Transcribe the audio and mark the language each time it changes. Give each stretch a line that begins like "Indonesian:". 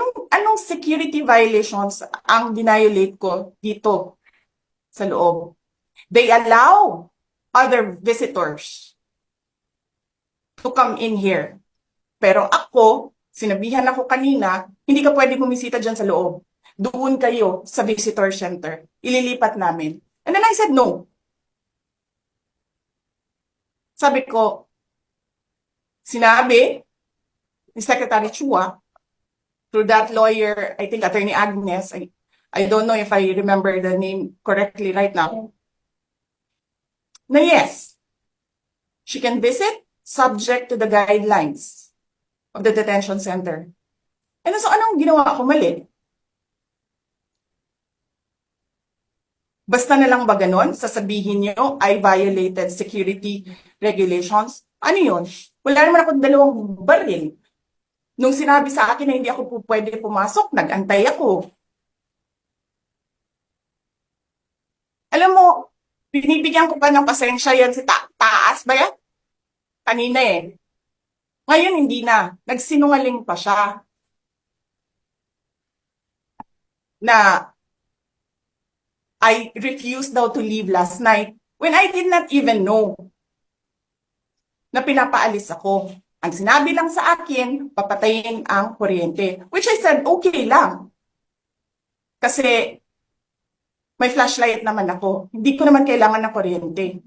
Filipino: Anong security violations ang dinayolate ko dito sa loob?
English: They allow other visitors to come in here.
Filipino: Pero ako, sinabihan ako kanina, hindi ka pwede bumisita dyan sa loob. Doon kayo sa visitor center. Ililipat namin.
English: And then I said no.
Filipino: Sabi ko, sinabi ni Secretary Chua, through that lawyer,
English: I think Attorney Agnes, I don't know if I remember the name correctly right now,
Filipino: na
English: yes, she can visit subject to the guidelines of the detention center.
Filipino: And so anong ginawa ko mali? Basta na lang ba ganon? Sasabihin nyo,
English: I violated security regulations?
Filipino: Ano yun? Wala naman akong 2 baril. Nung sinabi sa akin na hindi ako po pwede pumasok, nag-antay ako. Alam mo, binibigyan ko pa ng pasensya yan si Taas ba yan? Kanina eh. Ngayon hindi na. Nagsinungaling pa siya.
English: Na I refused daw to leave last night when I did not even know
Filipino: na pinapaalis ako. Ang sinabi lang sa akin, papatayin ang kuryente.
English: Which I said, okay lang.
Filipino: Kasi may flashlight naman ako. Hindi ko naman kailangan ng kuryente.